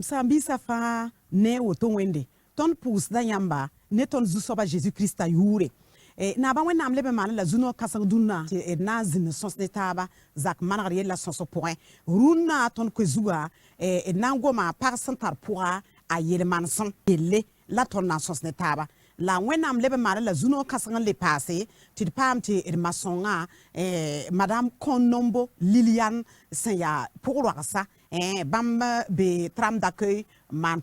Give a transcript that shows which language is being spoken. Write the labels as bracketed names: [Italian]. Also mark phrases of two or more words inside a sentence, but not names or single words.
[Mossi] bisa fa ne woto wende ton pus da yamba ne ton zusoba Jésus Christ yure na ba wẽnnaam leb n maan la zu-noog kãsg dũnna tɩ d na n zĩnd sõs ne taaba zak manegd yella sõs pʋgẽ rũnnã tõnd koe zuga d na n goma pag sẽn tar pʋga a yel-manesem yelle la tõnd na n sõs ne taaba la wẽnnaam leb n maan la zu-noog kãsg n le paase tɩ d paam tɩ d ma-sõngã madame Konombo Liliane sẽn yaa pʋg-roagsa bãmb be [French] tram d'accueil [Mossi] maan